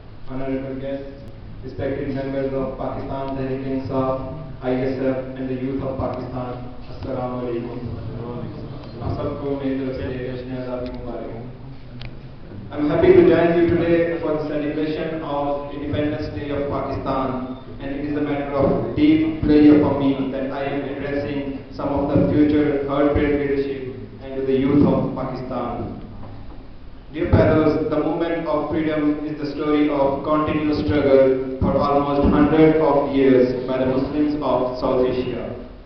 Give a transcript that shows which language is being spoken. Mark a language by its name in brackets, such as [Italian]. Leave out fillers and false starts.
[English] Honorable guests, respected members of Pakistan Tehreek-e-Insaf, ISF and the youth of Pakistan, Assalamu alaikum. [Urdu] آپ سب کو میری طرف سے جشن آزادی مبارک. [English] I'm happy to join you today for the celebration of Independence Day of Pakistan, and it is a matter of deep pleasure for me that I am addressing some of the future third-grade leadership and to the youth of Pakistan. Dear fellows, the movement of freedom is the story of continuous struggle for almost hundreds of years by the Muslims of South Asia.